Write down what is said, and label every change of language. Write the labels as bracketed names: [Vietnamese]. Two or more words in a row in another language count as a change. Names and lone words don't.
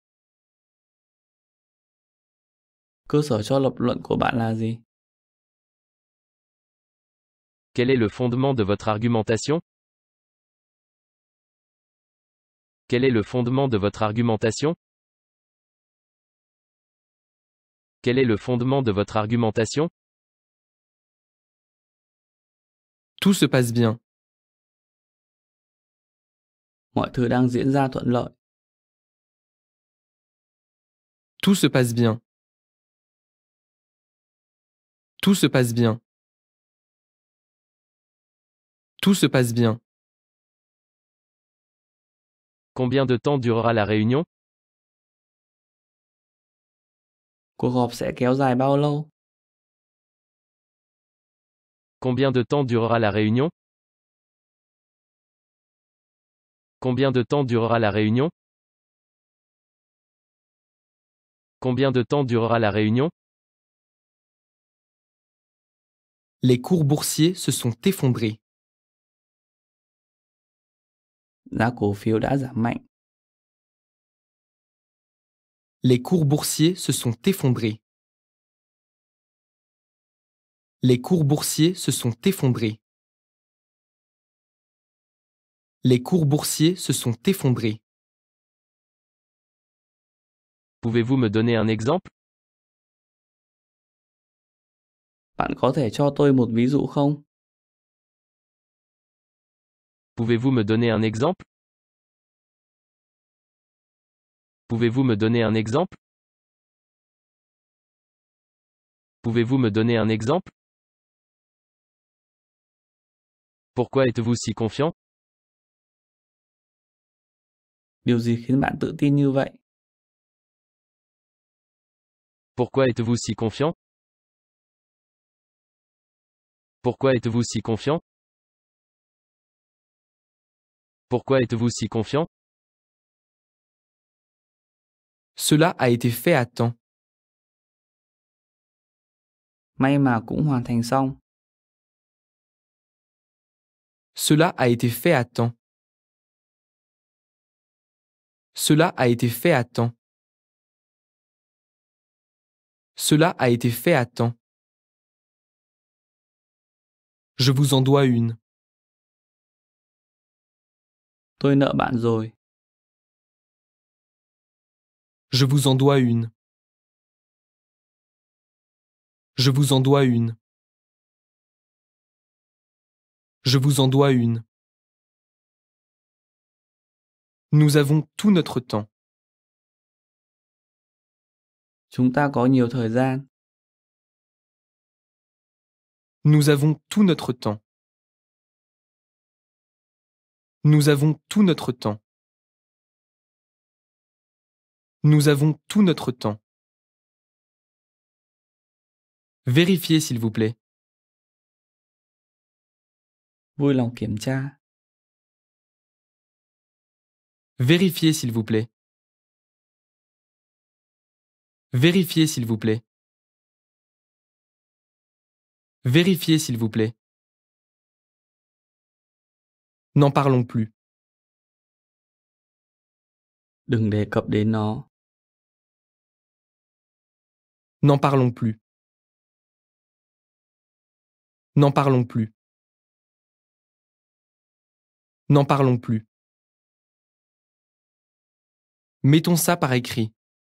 [Vietnamese] Cơ sở cho lập luận của bạn là gì? [French] Quel est le fondement de votre argumentation? Quel est le fondement de votre argumentation? Quel est le fondement de votre argumentation? Tout se passe bien. [Vietnamese] Mọi thứ đang diễn ra thuận lợi. [French] Tout se passe bien. Tout se passe bien. Tout se passe bien. Combien de temps durera la réunion? [Vietnamese] Cuộc họp sẽ kéo dài bao lâu? [French] Combien de temps durera la réunion? Combien de temps durera la réunion? Combien de temps durera la réunion? Les cours boursiers se sont effondrés. [Vietnamese] Giá cổ phiếu đã giảm mạnh. [French] Les cours boursiers se sont effondrés. Les cours boursiers se sont effondrés. Les cours boursiers se sont effondrés. Pouvez-vous me donner un exemple? [Vietnamese] Bạn có thể cho tôi một ví dụ không? [French] Pouvez-vous me donner un exemple? Pouvez-vous me donner un exemple? Pouvez-vous me donner un exemple? Pourquoi êtes-vous si confiant? [Vietnamese] Điều gì khiến bạn tự tin như vậy? [French] Pourquoi êtes-vous si confiant? Pourquoi êtes-vous si confiant? Pourquoi êtes-vous si confiant? Cela a été fait à temps. [Vietnamese] May mà cũng hoàn thành xong. [French] Cela a été fait à temps. Cela a été fait à temps. Cela a été fait à temps. Je vous en dois une. [Vietnamese] Tôi nợ bạn rồi. [French] Je vous en dois une. Je vous en dois une. Je vous en dois une. Nous avons tout notre temps. [Vietnamese] Chúng ta có nhiều thời gian. [French] Nous avons tout notre temps. Nous avons tout notre temps. Nous avons tout notre temps. Vérifiez s'il vous plaît. [Vietnamese] Vui lòng kiểm tra. [French] Vérifiez s'il vous plaît. Vérifiez s'il vous plaît. Vérifiez s'il vous plaît. N'en parlons plus. [Vietnamese] Đừng đề cập đến nó. [French] N'en parlons plus. N'en parlons plus. N'en parlons plus. Mettons ça par écrit.